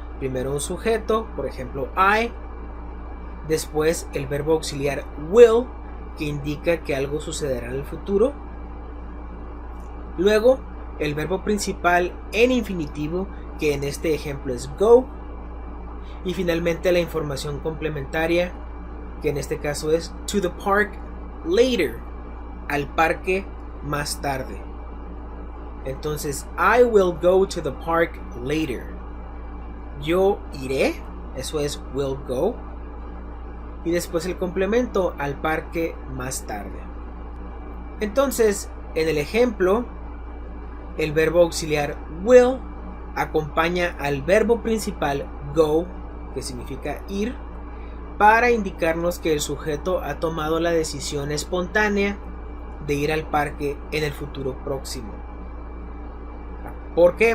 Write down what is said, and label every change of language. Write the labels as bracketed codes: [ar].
[es] Primero un sujeto, por ejemplo I, después el verbo auxiliar will, que indica que algo sucederá en el futuro, luego el verbo principal en infinitivo, que en este ejemplo es go, y finalmente la información complementaria, que en este caso es [en] to the park later, [es] al parque más tarde. [en] Entonces, I will go to the park later. [es] Yo iré, eso es [en] will go. [es] Y después el complemento, al parque más tarde. Entonces, en el ejemplo, el verbo auxiliar will acompaña al verbo principal go, que significa ir, para indicarnos que el sujeto ha tomado la decisión espontánea de ir al parque en el futuro próximo. ¿Por qué?